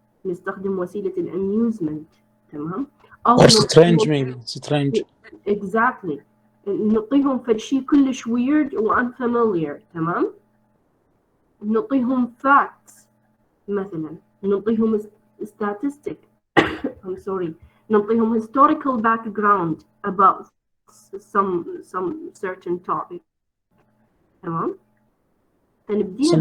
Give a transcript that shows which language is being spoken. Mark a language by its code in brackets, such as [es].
[ar] نستخدم وسيلة الamusement. تمام. [en] Or strange, maybe strange. Exactly. [ar] نعطيهم فد شيء كلش weird و unfamiliar. تمام. [en] نعطيهم facts مثلا، نعطيهم statistic I'm sorry، نعطيهم historical background about some certain topic. [ar] تمام. فنبديها